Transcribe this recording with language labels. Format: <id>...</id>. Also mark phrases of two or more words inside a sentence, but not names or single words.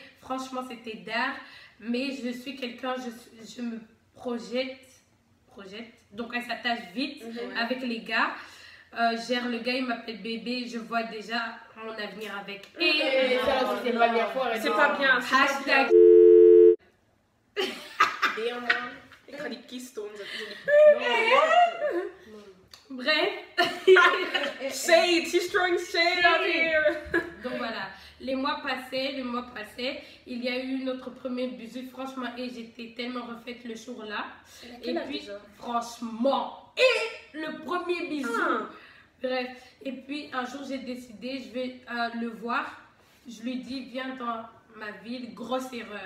<fr>Franchement, c'était d'art. Mais je suis quelqu'un, je me projette. Donc, elle s'attache vite avec les gars. Genre, le gars, il m'appelle bébé. Je vois déjà mon avenir avec. Et ça, c'était pas bien fort. C'est pas bien. Hashtag.</fr> <nl>Ik ga die kies tonen.</nl> <fr>Bref.</fr> <en>Shade, she's throwing shade out here.</en> <fr>Donc voilà, les mois passaient, il y a eu notre premier bisou, franchement, et j'étais tellement refaite le jour-là. Et puis, franchement, et le premier bisou. Bref, et puis un jour j'ai décidé, je vais le voir, je lui dis, viens dans ma ville, grosse erreur.</fr>